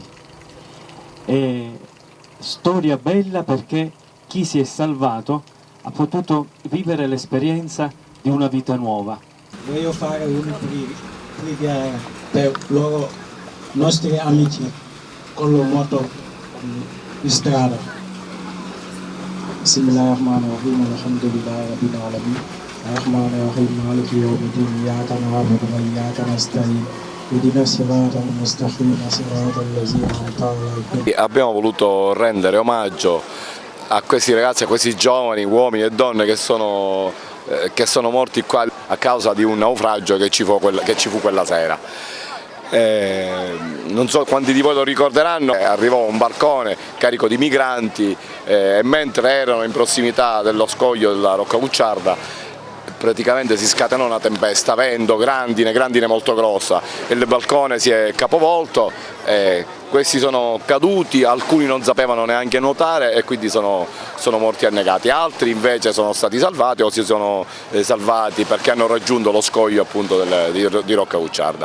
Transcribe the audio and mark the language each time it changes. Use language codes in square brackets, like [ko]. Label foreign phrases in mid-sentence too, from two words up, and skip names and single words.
[it] E storia bella perché chi si è salvato ha potuto vivere l'esperienza di una vita nuova. Voglio fare una preghiera per loro nostri amici con la moto di strada. [ar] بسم الله الرحمن الرحيم، الحمد لله رب العالمين، الرحمن الرحيم، مالك يوم الدين، إياك نعبد وإياك نستعين، اهدنا الصراط المستقيم، صراط الذين أنعمت عليهم. [it] Abbiamo voluto rendere omaggio a questi ragazzi, a questi giovani uomini e donne che sono morti qua a causa di un naufragio che ci fu quella sera. Non so quanti di voi lo ricorderanno, arrivò un barcone carico di migranti e mentre erano in prossimità dello scoglio della Rocca Cucciarda praticamente si scatenò una tempesta, vento, grandine molto grossa, e il balcone si è capovolto, questi sono caduti, alcuni non sapevano neanche nuotare e quindi sono morti annegati, altri invece sono stati salvati o si sono salvati perché hanno raggiunto lo scoglio appunto di Rocca Cucciarda.